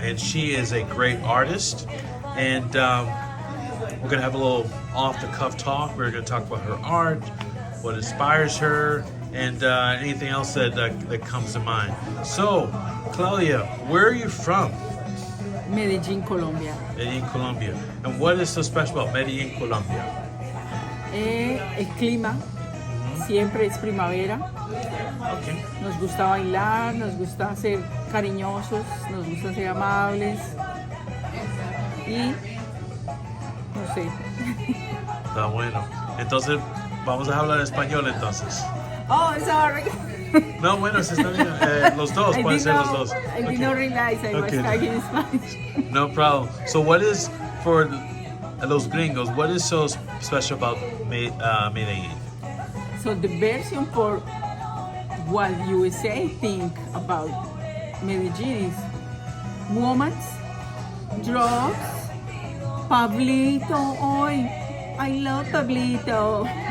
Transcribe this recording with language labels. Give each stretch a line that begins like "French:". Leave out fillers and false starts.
English: And she is a great artist. And we're going to have a little off-the-cuff talk. We're going to talk about her art, what inspires her, and anything else that comes to mind. So, Claudia, where are you from? Medellin, Colombia. Medellin, Colombia. And what is so special about Medellin, Colombia?
Spanish: El clima siempre es primavera.
English: Okay.
Spanish: Nos gusta bailar, nos gusta ser cariñosos, nos gusta ser amables. Y no sé. Está bueno. Entonces, vamos a hablar español entonces.
English: Oh, sorry.
Spanish: No, bueno, se está bien. Los dos, pueden ser los dos.
English: I did not realize I was talking in Spanish. No problem. So what is, for
Spanish: los gringos,
English: what is so special about Medellin? So the version for what USA think about Medellin is women, drugs, Pablito, oi, I love Pablito.